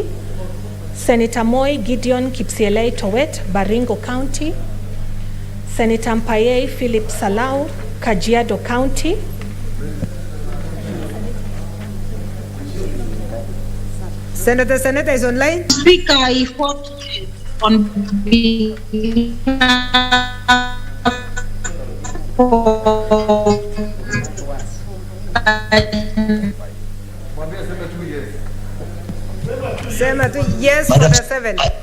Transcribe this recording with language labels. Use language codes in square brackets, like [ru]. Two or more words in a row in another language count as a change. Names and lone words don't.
[en] Senator Moi, Gideon Kipsielei Towet, Baringo County. Senator Mpaye, Philip Salau, Kajiado County. Senator is online. Speaker, I vote on Senator, yes for the 7.